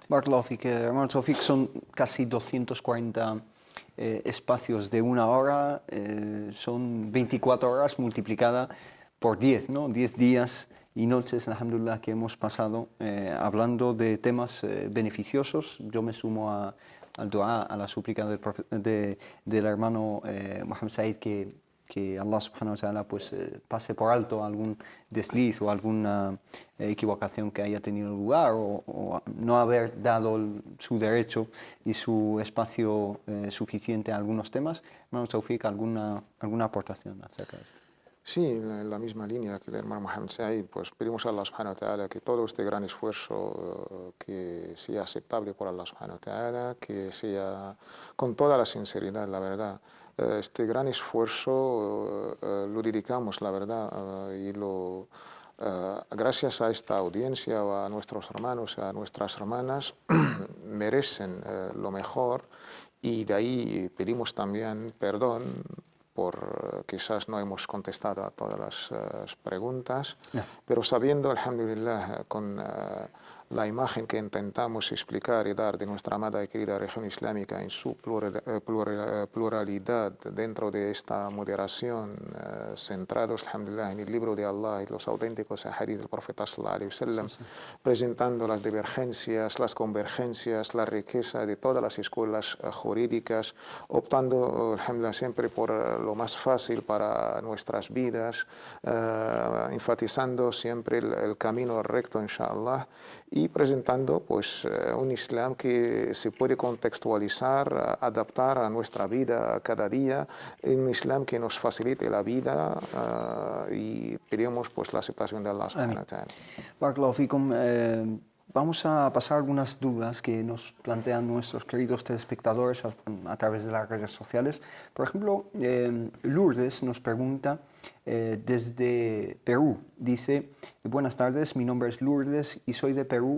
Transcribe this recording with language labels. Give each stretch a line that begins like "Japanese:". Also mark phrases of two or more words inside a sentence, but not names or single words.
Arabic: بارك الله فيك,
Spanish: hermano Taufik, son casi 240 espacios de una hora, son 24 horas multiplicada por 10, ¿no? 10 días y noches, alhamdulillah, que hemos pasado hablando de temas beneficiosos. Yo me sumo al dua, a la súplica del hermano Mohamed Said, que
Arabic: الله سبحانه وتعالى
Spanish: pues, pase por alto algún desliz o alguna equivocación que haya tenido lugar, o no haber dado su derecho y su espacio suficiente a algunos temas. Hermano Taufik, ¿alguna aportación acerca de esto? Sí, en la misma línea que el hermano Mohamed Said, pues pedimos a
Arabic: الله سبحانه وتعالى
Spanish: que todo este gran esfuerzo que sea aceptable por
Arabic: الله سبحانه وتعالى,
Spanish: que sea con toda la sinceridad, la verdad. Este gran esfuerzo lo dedicamos, la verdad, y gracias a esta audiencia, o a nuestros hermanos, a nuestras hermanas, merecen lo mejor, y de ahí pedimos también perdón por quizás no hemos contestado a todas las preguntas, pero sabiendo, alhamdulillah, con la imagen que intentamos explicar y dar de nuestra amada y querida región islámica en su pluralidad dentro de esta moderación, centrados, alhamdulillah, en el libro de Allah y los auténticos hadith del profeta
Arabic: صلى الله عليه وسلم,
Spanish: presentando las divergencias, las convergencias, la riqueza de todas las escuelas jurídicas, optando, alhamdulillah, siempre por lo más fácil para nuestras vidas, enfatizando siempre el camino recto, inshallah, y presentando pues un Islam que se puede contextualizar, adaptar a nuestra vida cada día, un Islam que nos facilite la vida, y pedimos pues la aceptación de
Arabic: الله سبحانه وتعالى. بارك الله فيكم.
Spanish: Vamos a pasar algunas dudas que nos plantean nuestros queridos telespectadores a través de las redes sociales. Por ejemplo, Lourdes nos pregunta desde Perú. Dice: buenas tardes, mi nombre es Lourdes y soy de Perú.